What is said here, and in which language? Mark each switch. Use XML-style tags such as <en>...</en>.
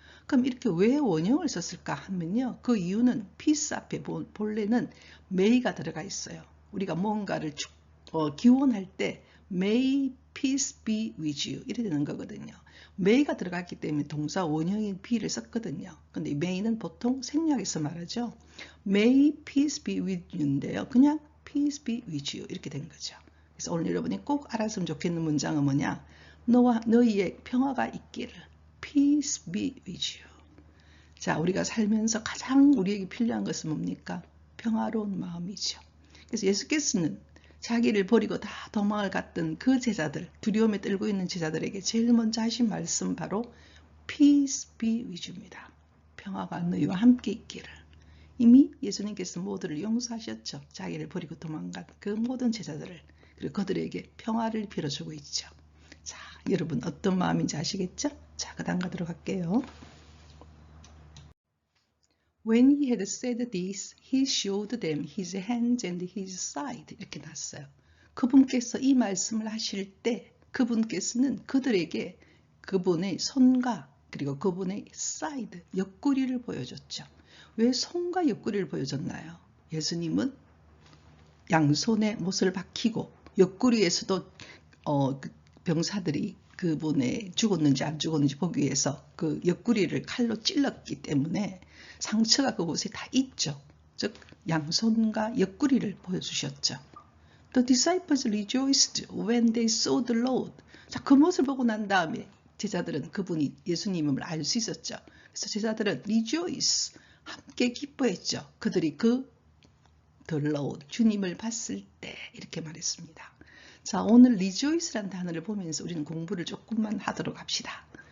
<ko>그럼 이렇게 왜 원형을 썼을까 하면요, 그 이유는 peace 앞에 본래는 may가 들어가 있어요. 우리가 뭔가를 기원할 때</ko> <en>May peace be with you</en> <ko>이래 되는 거거든요. may가 들어갔기 때문에 동사 원형인 be를 썼거든요. 근데 may는 보통 생략해서 말하죠.</ko> <en>May peace be with you인데요.</en> <ko>그냥</ko> <en>peace be with you</en> <ko>이렇게 된 거죠. 그래서 오늘 여러분이 꼭 알았으면 좋겠는 문장은 뭐냐? 너와 너희의 평화가 있기를.</ko> <en>Peace be with you.</en> <ko>자, 우리가 살면서 가장 우리에게 필요한 것은 뭡니까? 평화로운 마음이죠. 그래서 예수께서는 자기를 버리고 다 도망을 갔던 그 제자들, 두려움에 떨고 있는 제자들에게 제일 먼저 하신 말씀 바로</ko> <en>Peace be with you</en> <ko>입니다. 평화가 너희와 함께 있기를. 이미 예수님께서 모두를 용서하셨죠. 자기를 버리고 도망간 그 모든 제자들을. 그리고 그들에게 평화를 빌어주고 있죠. 자, 여러분 어떤 마음인지 아시겠죠? 자, 그 다음 가도록 할게요.</ko> <en>When he had said this, he showed them his hands and his side.</en> <ko>이렇게 났어요. 그분께서 이 말씀을 하실 때 그분께서는 그들에게 그분의 손과 그리고 그분의 side, 옆구리를 보여줬죠. 왜 손과 옆구리를 보여줬나요? 예수님은 양손에 못을 박히고 옆구리에서도 병사들이 그분의 죽었는지 안 죽었는지 보기 위해서 그 옆구리를 칼로 찔렀기 때문에 상처가 그곳에 다 있죠. 즉 양손과 옆구리를 보여주셨죠.</ko> <en>The disciples rejoiced when they saw the Lord.</en> <ko>자, 그 모습을 보고 난 다음에 제자들은 그분이 예수님임을 알 수 있었죠. 그래서 제자들은 rejoice, 함께 기뻐했죠. 그들이 그 the Lord, 주님을 봤을 때 이렇게 말했습니다. 자, 오늘 rejoice라는 단어를 보면서 우리는 공부를 조금만 하도록 합시다.</ko>